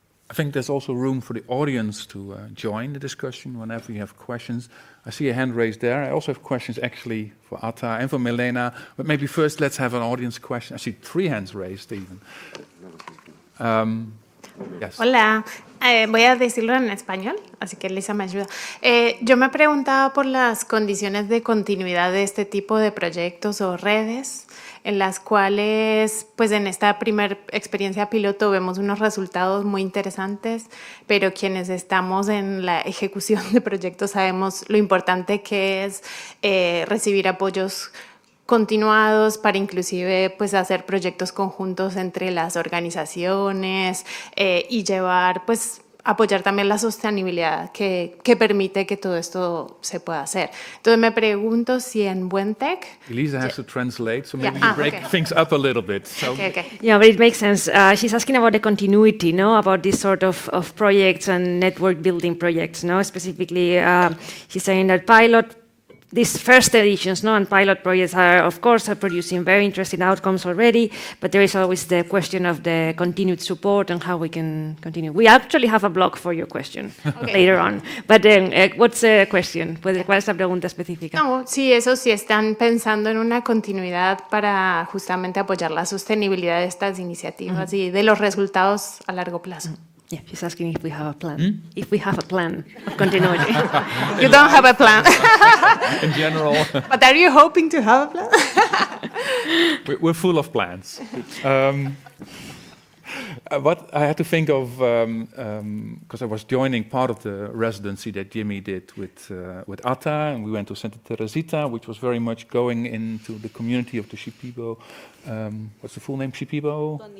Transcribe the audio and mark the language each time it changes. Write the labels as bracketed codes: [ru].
[en] I think there's also room for the audience to join the discussion whenever you have questions. I see a hand raised there. I also have questions actually for Atta and for Milena, but maybe first let's have an audience question. I see 3 hands raised even. Yes. [es] Hola, voy a decirlo en español, así que Lisa me ayuda. Yo me preguntaba por las condiciones de continuidad de este tipo de proyectos o redes, en las cuales, pues en esta primera experiencia piloto vemos unos resultados muy interesantes, pero quienes estamos en la ejecución de proyectos sabemos lo importante que es recibir apoyos continuados para inclusive pues hacer proyectos conjuntos entre las organizaciones y llevar pues apoyar también la sostenibilidad que permite que todo esto se pueda hacer. Entonces me pregunto si en Buen-TEK... [en] Elisa has to translate, so maybe you break things up a little bit. So. Okay. Yeah, but it makes sense. She's asking about the continuity, about this sort of projects and network building projects, Specifically, she's saying that these first editions and pilot projects are, of course, producing very interesting outcomes already, but there is always the question of the continued support and how we can continue. We actually have a blog for your question later on. But what's the question? [es] ¿Cuál es la pregunta específica? No, sí, están pensando en una continuidad para justamente apoyar la sostenibilidad de estas iniciativas y de los resultados a largo plazo. [en] Yeah, she's asking if we have a plan. If we have a plan of continuity. You don't have a plan. In general, But are you hoping to have a plan? we're full of plans. What I had to think of, because I was joining part of the residency that Jimmy did with Atta, and we went to Santa Teresita, which was very much going into the community of the Shipibo. What's the full name? Shipibo?